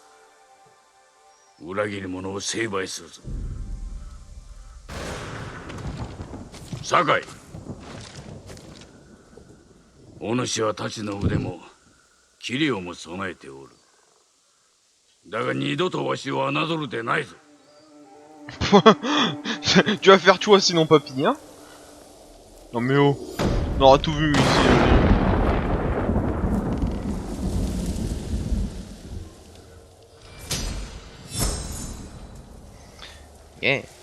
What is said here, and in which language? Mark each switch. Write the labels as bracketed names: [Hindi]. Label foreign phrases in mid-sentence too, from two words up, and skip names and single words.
[Japanese] 裏切り者を成敗するぞ。酒井、お主は太刀の腕も器量も備えておる。だが二度とわしを侮るでないぞ。 [French] Tu vas faire toi sinon papy, hein? Non mais oh, on aura tout vu ici. [English] Yeah.